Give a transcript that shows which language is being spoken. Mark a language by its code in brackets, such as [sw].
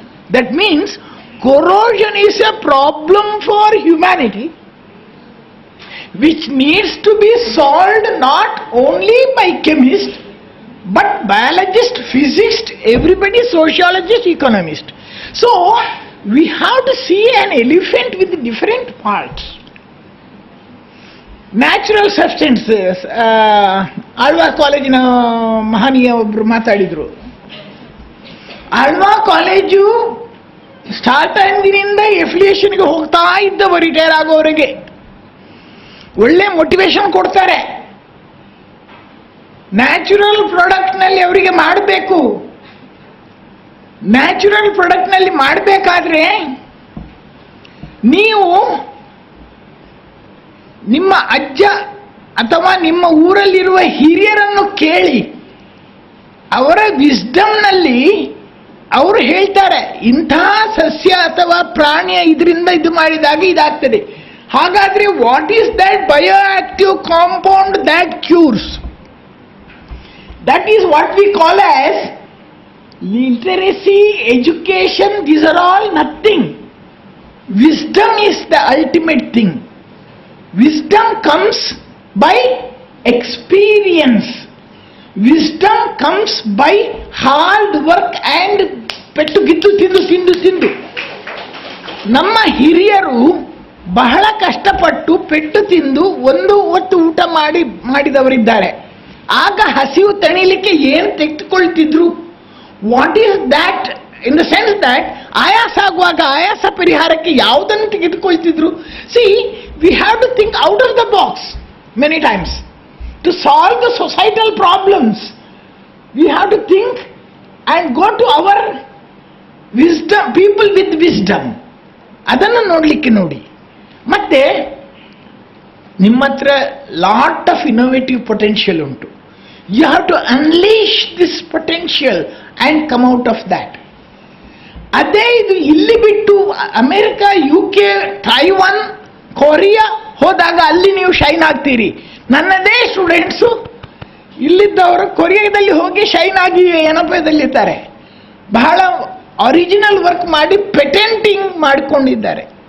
[en] That means corrosion is a problem for humanity which needs to be solved not only by chemists but biologist, physicist, everybody, sociologist, economist. So we have to see an elephant with different parts. Natural substances. [kn] Alva ಕಾಲೇಜಿನ ಮಹನೀಯ ಒಬ್ರು ಮಾತಾಡಿದ್ರು, Alva college start ಆಗಿನಿಂದ ಎಫಿಲಿಯೇಷನ್ಗೆ ಹೋಗ್ತಾ ಇದ್ದವ retire ಆಗೋವರೆಗೆ ಒಳ್ಳೆ motivation ಕೊಡ್ತಾರೆ. Natural ಪ್ರಾಡಕ್ಟ್ನಲ್ಲಿ ಅವರಿಗೆ ಮಾಡಬೇಕು. Natural ಪ್ರಾಡಕ್ಟ್ನಲ್ಲಿ ಮಾಡಬೇಕಾದ್ರೆ ನೀವು ನಿಮ್ಮ ಅಜ್ಜ ಅಥವಾ ನಿಮ್ಮ ಊರಲ್ಲಿರುವ ಹಿರಿಯರನ್ನು ಕೇಳಿ, ಅವರ ವಿಸ್ಡಮ್ನಲ್ಲಿ ಅವರು ಹೇಳ್ತಾರೆ, ಇಂಥ ಸಸ್ಯ ಅಥವಾ ಪ್ರಾಣಿಯ ಇದರಿಂದ ಇದು ಮಾಡಿದಾಗ ಇದಾಗ್ತದೆ. [en] ಹಾಗಾದ್ರೆ what is that bio active compound that cures? That is what we call as literacy, education. These are all nothing. Wisdom is the ultimate thing. Wisdom comes by experience. Wisdom comes by hard work and [kn] ಪೆಟ್ಟು ಗಿತ್ತು ತಿಂದು. ನಮ್ಮ ಹಿರಿಯರು ಬಹಳ ಕಷ್ಟಪಟ್ಟು ಪೆಟ್ಟು ತಿಂದು ಒಂದು ಹೊತ್ತು ಊಟ ಮಾಡಿದವರಿದ್ದಾರೆ. ಆಗ ಹಸಿವು ತಣಿಲಿಕ್ಕೆ ಏನು ತೆಗೆದುಕೊಳ್ತಿದ್ರು? [en] What is that? In the sense that [kn] ಆಯಾಸ ಆಗುವಾಗ ಆಯಾಸ ಪರಿಹಾರಕ್ಕೆ ಯಾವುದನ್ನು ತೆಗೆದುಕೊಳ್ತಿದ್ರು? [en] See, we have to think out of the box many times to solve the societal problems. We have to think and go to our wisdom, people with wisdom. [kn] ಅದನ್ನು ನೋಡಿ. ಮತ್ತೆ ನಿಮ್ಮ ಹತ್ರ [en] lot of innovative potential [kn] ಉಂಟು. [en] You have to unleash this potential and come out of that. [kn] ಅದೇ ಇದು ಇಲ್ಲಿ ಬಿಟ್ಟು ಅಮೆರಿಕ, UK, ತೈವಾನ್, ಕೊರಿಯಾ ಹೋದಾಗ ಅಲ್ಲಿ ನೀವು ಶೈನ್ ಆಗ್ತೀರಿ. ನನ್ನದೇ ಸ್ಟೂಡೆಂಟ್ಸು ಇಲ್ಲಿದ್ದವರು ಕೊರಿಯಾದಲ್ಲಿ ಹೋಗಿ ಶೈನ್ ಆಗಿ ಏನಪ್ಪದಲ್ಲಿದ್ದಾರೆ, ಬಹಳ ಒರಿಜಿನಲ್ ವರ್ಕ್ ಮಾಡಿ ಪೇಟೆಂಟಿಂಗ್ ಮಾಡಿಕೊಂಡಿದ್ದಾರೆ.